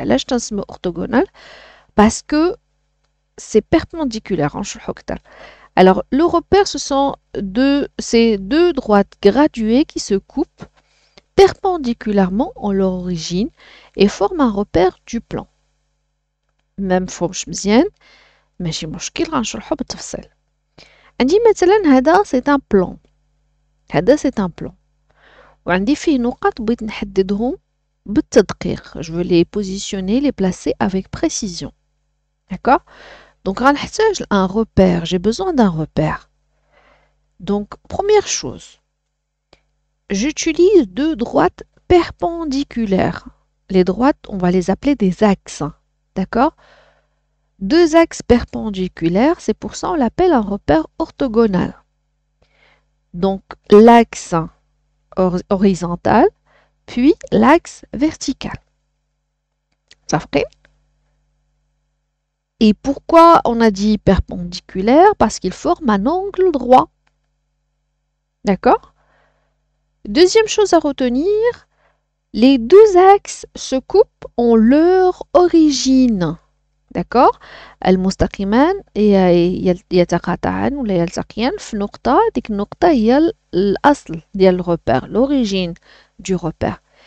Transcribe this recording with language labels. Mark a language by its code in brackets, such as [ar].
[ar] علاش تنسميو [fr] orthogonal؟ Parce que c'est perpendiculaire. Alors le repère, ce sont ces deux droites graduées qui se coupent perpendiculairement en leur origine et forment un repère du plan. [ar] Même فهمش مزيان ماشي مشكل غنشرحو بالتفصيل. عندي مثلا هذا [fr] c'est un plan. [ar] هذا [fr] c'est un plan. [ar] وعندي فيه نقط بغيت نحددهم بالتدقيق. [fr] Je veux les positionner, les placer avec précision. D'accord? Donc [ar] غنحتاج [fr] un repère. J'ai besoin d'un repère. Donc première chose, j'utilise deux droites perpendiculaires. Les droites, on va les appeler des axes. D'accord? Deux axes perpendiculaires, c'est pour ça on l'appelle un repère orthogonal. Donc l'axe horizontal, puis l'axe vertical. Ça fait? Et pourquoi on a dit perpendiculaire? Parce qu'il forme un angle droit. D'accord? Deuxième chose à retenir, les deux axes se coupent en leur origine. D'accord? [ar] المستقيمان يتقاطعان ولا يلتقيان في نقطة. ديك النقطة هي الأصل ديال الرepère, [fr] l'origine du repère.